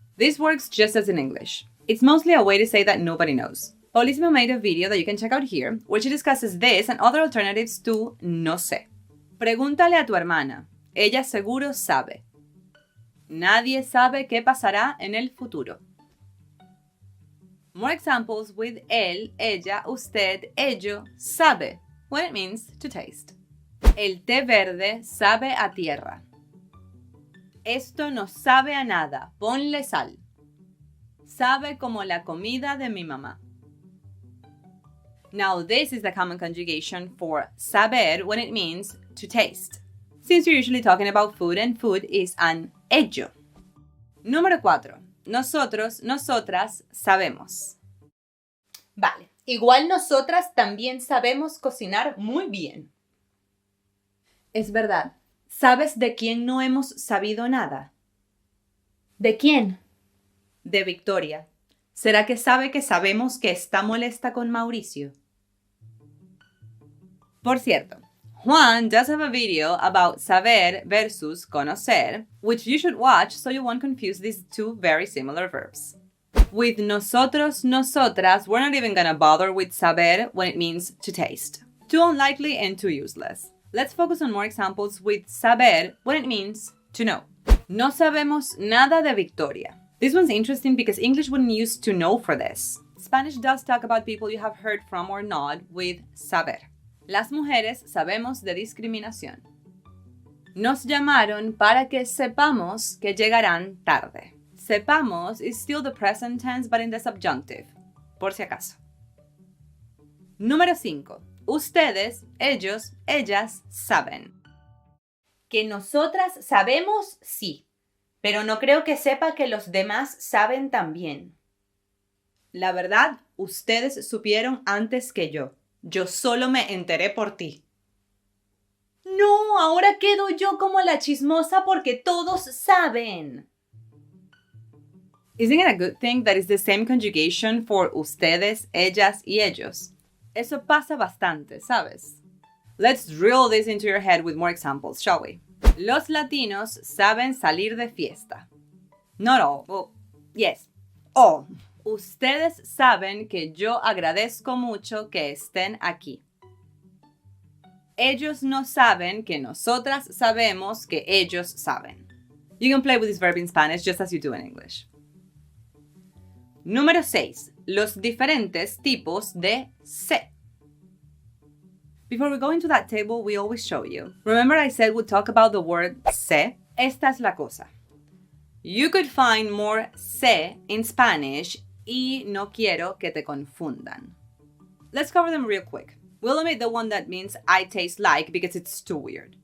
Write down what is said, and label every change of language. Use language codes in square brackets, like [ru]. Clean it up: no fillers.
[en] This works just as in English. It's mostly a way to say that nobody knows. Paulísima made a video that you can check out here, where she discusses this and other alternatives to no sé. [es] Pregúntale a tu hermana. Ella seguro sabe. Nadie sabe qué pasará en el futuro. [en] More examples with él, ella, usted, ello, sabe, when it means to taste. [es] El té verde sabe a tierra. Esto no sabe a nada, ponle sal. Sabe como la comida de mi mamá. [en] Now this is the common conjugation for saber when it means to taste, since you're usually talking about food and food is an ello. [es] Número 4. Nosotros, nosotras, sabemos. Vale, igual nosotras también sabemos cocinar muy bien. Es verdad. ¿Sabes de quién no hemos sabido nada? ¿De quién? De Victoria. ¿Será que sabe que sabemos que está molesta con Mauricio? Por cierto, [en] Juan does have a video about saber versus conocer, which you should watch so you won't confuse these two very similar verbs. With nosotros, nosotras, we're not even gonna bother with saber when it means to taste. Too unlikely and too useless. Let's focus on more examples with saber when it means to know. [es] No sabemos nada de Victoria. [en] This one's interesting because English wouldn't use to know for this. Spanish does talk about people you have heard from or not with saber. [es] Las mujeres sabemos de discriminación. Nos llamaron para que sepamos que llegarán tarde. [en] Sepamos is still the present tense but in the subjunctive, [es] por si acaso. Número 5. Ustedes, ellos, ellas saben. Que nosotras sabemos, sí, pero no creo que sepa que los demás saben también. La verdad, ustedes supieron antes que yo. Yo solo me enteré por ti. No, ahora quedo yo como la chismosa porque todos saben. [en] Isn't it a good thing that it's the same conjugation for [es] ustedes, ellas y ellos? Eso pasa bastante, ¿sabes? [en] Let's drill this into your head with more examples, shall we? [es] Los latinos saben salir de fiesta. [en] Not all. Well, yes, all. [es] Ustedes saben que yo agradezco mucho que estén aquí. Ellos no saben que nosotras sabemos que ellos saben. [en] You can play with this verb in Spanish just as you do in English. [es] Número 6. Los diferentes tipos de sé. [en] Before we go into that table we always show you. Remember I said we'd talk about the word sé? [es] Esta es la cosa. [en] You could find more sé in Spanish [es] y no quiero que te confundan. [en] Let's cover them real quick. We'll omit the one that means I taste like because it's too weird.